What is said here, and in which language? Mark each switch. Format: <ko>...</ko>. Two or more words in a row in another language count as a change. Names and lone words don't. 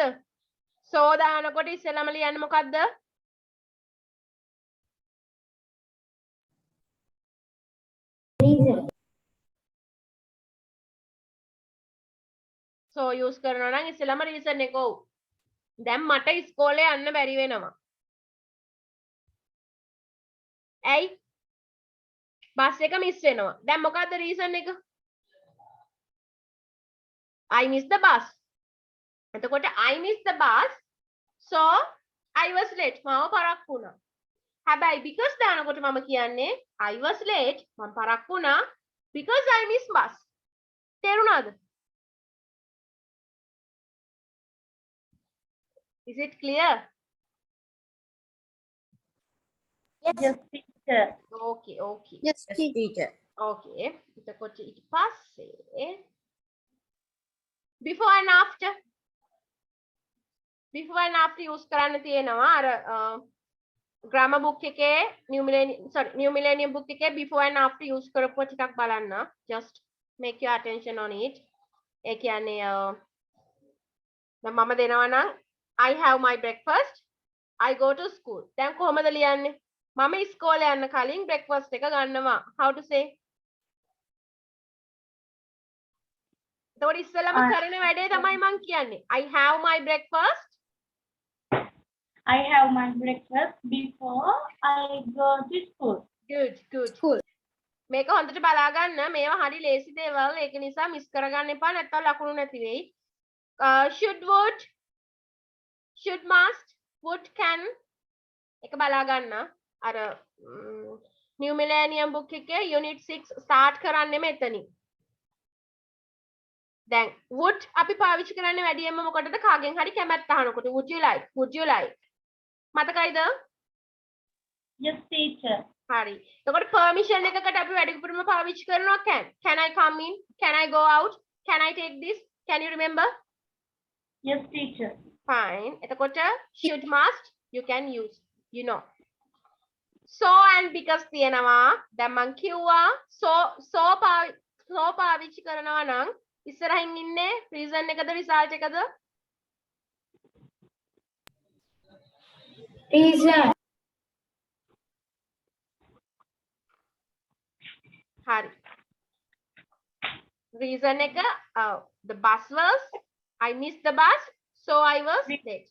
<si>සෝ දානකොට ඉස්සෙල්ලාම ලියන්නේ මොකද්ද?</si> <en>reason. so use</en> <si>කරනවා නම් ඉස්සෙල්ලාම reason එක ඔව්. දැන් මට ඉස්කෝලේ යන්න බැරි වෙනවා. ඇයි? බස් එක මිස් වෙනවා. දැන් මොකද්ද reason එක?</si> <en>I miss the bus.</en> <si>එතකොට</si> <en>I miss the bus, so I was late.</en> <si>මම පරක්කු වුණා. හැබැයි because දානකොට මම කියන්නේ</si> <en>I was late.</en> <si>මම පරක්කු වුණා</si> <en>because I miss bus.</en> <si>තේරුණාද?</si> <en>Is it clear? Yes, teacher. Okay. Yes, Yes, teacher.</en> <si>Okay. එතකොට ඊට පස්සේ</si> <en>before and after use</en> <si>කරන්න තියෙනවා අර</si> <en>grammar book</en> <si>එකේ</si> <en>new millennium book</en> <si>එකේ</si> <en>before and after use</en> <si>කරපුවා ටිකක් බලන්න.</si> <en>Just make your attention on it.</en> <si>ඒ කියන්නේ දැන් මම දෙනවා නම්</si> <en>I have my breakfast, I go to school.</en> <si>දැන් කොහොමද ලියන්නේ? මම ඉස්කෝලේ යන්න කලින් breakfast එක ගන්නවා.</si> <en>How to say?</en> <si>එතකොට ඉස්සෙල්ලාම කරන වැඩේ තමයි මම කියන්නේ.</si> <en>I have my breakfast. I have my breakfast before I go to school. Good. Cool.</en> <si>මේක හොඳට බලා ගන්න. මේවා හරි ලේසි දේවල්. ඒක නිසා මිස් කරගන්න එපා. නැත්තම් ලකුණු නැති වෙයි.</si> <en>Should, would, should, must, would, can.</en> <si>ඒක බලා ගන්න. අර</si> <en>new millennium book</en> <si>එකේ</si> <en>unit 6 start</en> <si>කරන්නේ මෙතනින්. දැන් would අපි පාවිච්චි කරන්නේ වැඩියෙන්ම මොකටද? කාගෙන් හරි කැමැත්ත අහනකොට.</si> <en>would you like?</en> <si>මතකයිද?</si> <en>Yes, teacher.</en> <si>හරි. එතකොට permission එකකට අපි වැඩිපුරම පාවිච්චි කරනවා</si> <en>can I come in? Can I go out? Can I take this? Can you remember? Yes, teacher. Fine.</en> <si>එතකොට</si> <en>should must you can use. You know. So and because</en> <si>තියෙනවා. දැන් මං කිව්වා so පාවිච්චි කරනවා නම් ඉස්සරහින් ඉන්නේ reason එකද result එකද?</si> <en>Reason.</en> <si>Hari.</si> <en>Reason</en> <si>එක</si> <en>the bus was I missed the bus so I was late.</en>